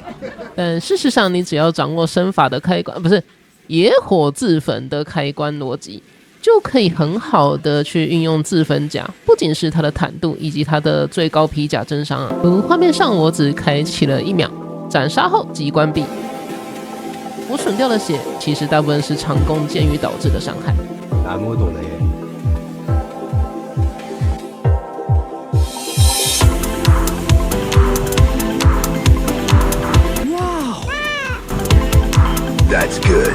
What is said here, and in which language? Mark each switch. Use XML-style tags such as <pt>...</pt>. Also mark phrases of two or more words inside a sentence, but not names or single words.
<zh>但事实上，你只要掌握身法的开关，不是野火自焚的开关逻辑，就可以很好的去运用自焚甲，不仅是它的坦度以及它的最高皮甲真伤啊。如画面上，我只开启了1秒，斩杀后即关闭。我损掉的血，其实大部分是长弓箭雨导致的伤害。</zh> <ja>なるほどね。</ja> <en>That's good.</en>